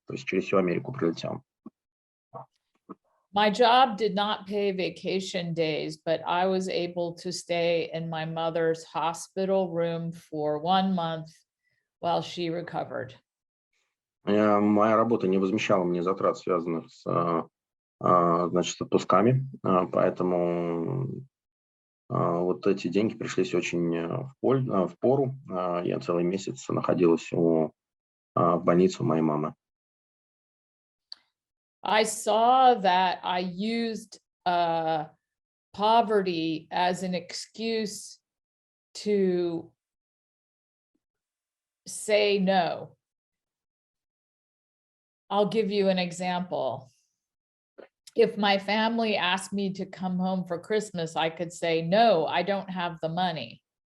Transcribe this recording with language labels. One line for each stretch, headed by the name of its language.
Russian: То есть через всю Америку прилетел.
English: My job did not pay vacation days, but I was able to stay in my mother's hospital room for 1 month while she recovered.
Russian: Моя работа не возмещала мне затрат, связанных с, значит, с отпусками, поэтому вот эти деньги пришлись очень в пору. Я целый месяц находилась в больнице у моей мамы.
English: I saw that I used poverty as an excuse to say no. I'll give you an example. If my family asked me to come home for Christmas, I could say, no, I don't have the money.